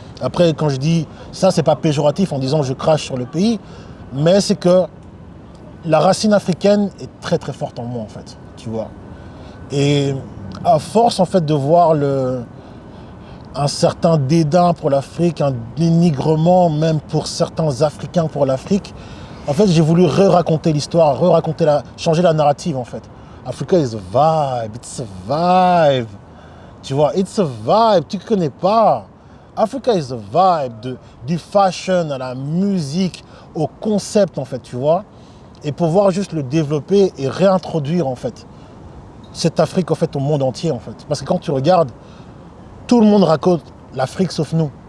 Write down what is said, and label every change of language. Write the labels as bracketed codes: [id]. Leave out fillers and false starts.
[fr] Après, quand je dis ça, c'est pas péjoratif en disant je crache sur le pays, mais c'est que la racine africaine est très très forte en moi en fait, tu vois. Et à force en fait de voir un certain dédain pour l'Afrique, un dénigrement même pour certains Africains pour l'Afrique, en fait j'ai voulu raconter l'histoire, changer la narrative en fait. [en] Africa is a vibe, it's a vibe. [fr] Tu vois, [en] it's a vibe, [fr] tu ne connais pas. [en] Africa is a vibe, [fr] du fashion à la musique, au concept en fait, tu vois. Et pouvoir juste le développer et réintroduire en fait cette Afrique en fait au monde entier en fait. Parce que quand tu regardes, tout le monde raconte l'Afrique sauf nous.